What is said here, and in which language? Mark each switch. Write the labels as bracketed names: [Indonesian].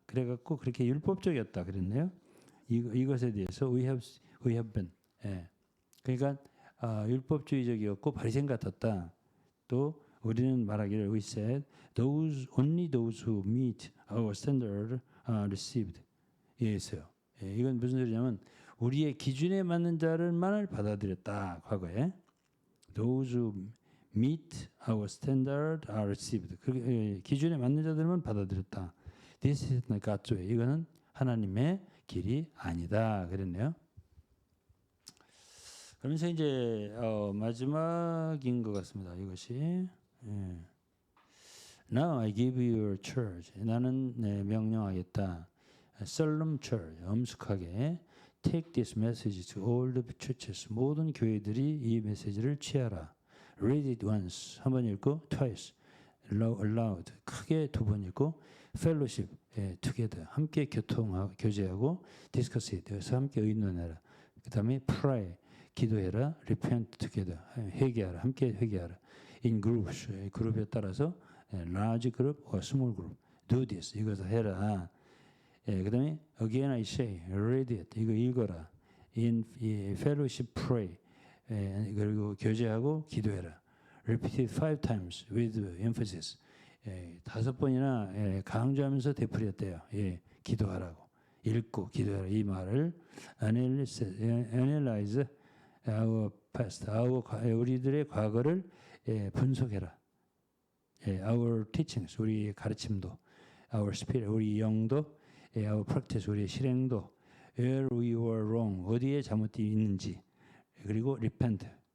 [Korean] 그래갖고 그렇게 율법적이었다 그랬네요. [English] 이것에 대해서 we have been. [Korean] 그러니까 율법주의적이었고 바리새인 같았다. [English] 또 우리는 말하기를 we said only those who meet our standard are received. [Korean] 이랬어요. 이건 무슨 소리냐면 우리의 기준에 맞는 자를만을 받아들였다. [English] 과거에 those who meet our standard are received. [Korean] 기준에 맞는 자들만 받아들였다. [English] This is not God's way. [Korean] 이거는 하나님의 길이 아니다. 그랬네요. 그러면서 이제 마지막인 것 같습니다. [English] 이것이 Now I give you your church. [Korean] 나는 명령하겠다. solemn church. [English] 엄숙하게 take this message to all the churches. [Korean] 모든 교회들이 이 메시지를 취하라. Read it once. 한 번 읽고 twice. Aloud. 크게 두 번 읽고 fellowship. together. 함께 교제하고 discuss it. 그래서 함께 의논해라. 그 다음에 pray. 기도해라. repent together. 회개하라. 함께 회개하라. in groups. [English] 그룹에 따라서 large group or small group. do this. 이것을 해라. 그 다음에 again I say. read it. 이거 읽어라. in fellowship pray. [Korean] 그리고 교제하고 기도해라. [English] Repeat it 5 times with emphasis. [Korean] 5번이나 강조하면서 되풀이했대요. 기도하라고. 읽고 기도하라. [English] 이 말을 analyze our past. [Korean] 우리들의 과거를 분석해라. Our teachings. 우리의 가르침도. Our spirit. 우리 영도. Our practice. 우리의 실행도. [English] Where we were wrong. 어디에 잘못이 있는지. 그리고 repent.